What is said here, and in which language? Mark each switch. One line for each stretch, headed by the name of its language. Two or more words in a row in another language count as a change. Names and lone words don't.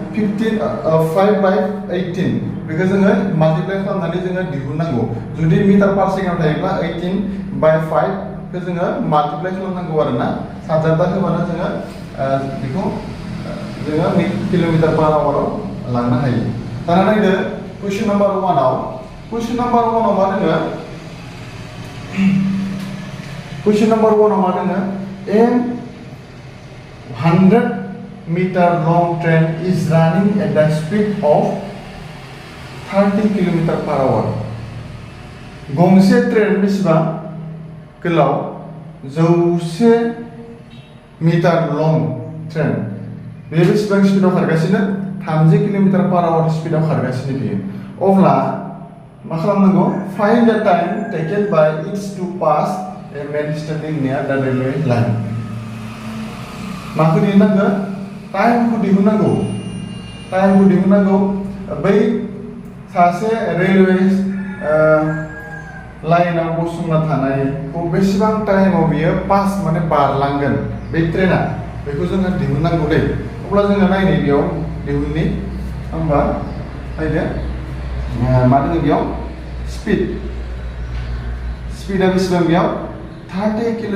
Bodo: 5/18 बेखौ जोङो माल्टिप्लाइ खालामनानै जोङो दिहुननांगौ जुदि मिटार पार सेकेन्डआव थायोब्ला 18/5 खौ जोङो माल्टिप्लाइ खालामनांगौ आरोना सानजाबा होबानो जोङो बेखौ जोङो किल'मिटार पार आवाराव लांनो हायो दाना नायदो कुइसन नाम्बार 1आव कुइसन नाम्बार 1आव मा दोङो कुइसन नाम्बार 1आव मा दोङो
English: a 100-meter long train is running at the speed of 30 km/h
Bodo: गंसे ट्रेन बेसेबां गोलाव 100 मिटार लं ट्रेन बे बेसेबां स्पिडआव खारगासिनो 30 km/h स्पिडआव खारगासिनो बियो अब्ला मा खालामनांगौ
English: find the time taken by its to pass a man standing near the railway line
Bodo: माखौ दिहुननांगौ टाइमखौ दिहुननांगौ बै सासे रेलवे लाइनाव गसंना थानायखौ बेसेबां टाइमाव बियो पास माने बारलांगोन बे ट्रेना बेखौ जोङो दिहुननांगौ दै अब्ला जोङो नायनो बेयाव दिहुननि होमबा नायदो मा दङ बेयाव स्पिडा बेसेबां बेयाव 30